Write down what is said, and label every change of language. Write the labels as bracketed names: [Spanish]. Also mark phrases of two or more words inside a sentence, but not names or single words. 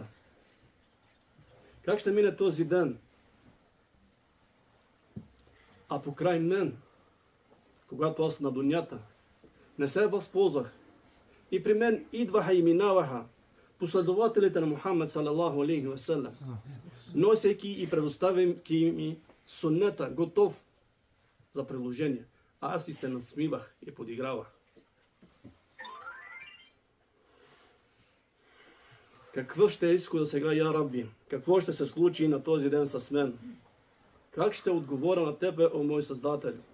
[Bulgarian] Как ще мине този ден? А покрай мен, когато аз на дунята не се възползвах, и при мен идваха и минаваха последователите на Мухаммед [Arabic] صلى الله عليه وسلم, [Bulgarian] носейки и предоставяйки ми суннета, готов за приложение. А аз и се надсмивах и подигравах. Какво ще е изхода сега, [Arabic] يا ربي? [Bulgarian] Какво ще се случи на този ден с мен? Как ще отговоря на тебе, о мой Създател?